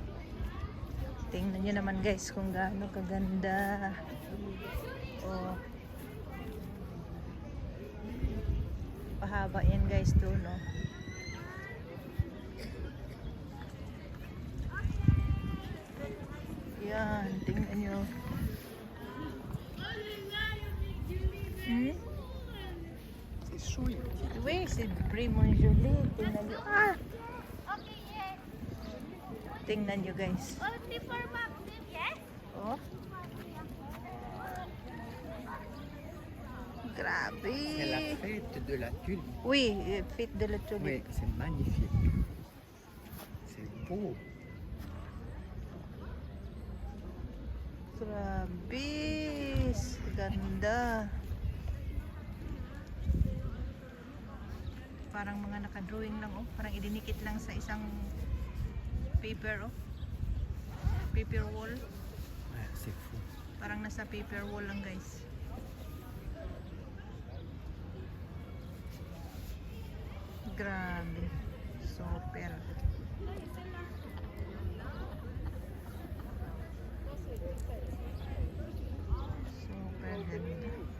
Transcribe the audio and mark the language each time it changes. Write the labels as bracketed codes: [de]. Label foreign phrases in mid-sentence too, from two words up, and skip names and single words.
[tl] Tingnan nyo naman guys kung gaano kaganda. Oh. Pahaba yan guys to, no? Yan, tingnan nyo. [fr] C'est chouette. Oui, c'est vraiment joli. [tl] Tingnan nyo. Ah! Tingnan nyo guys. Oh. Grabe. [fr] C'est la fête de la tulipe. Oui, fête de la Oui, tulipe. c'est magnifique. C'est beau. [tl] Grabe. Ganda. Parang mga nakadrawing lang, oh. Parang idinikit lang sa isang paper, oh. [en] Paper wall. [fr] Ouais, c'est fou. [tl] Parang nasa [en] paper wall [tl] lang, guys. Grabe. Super. Super ganda.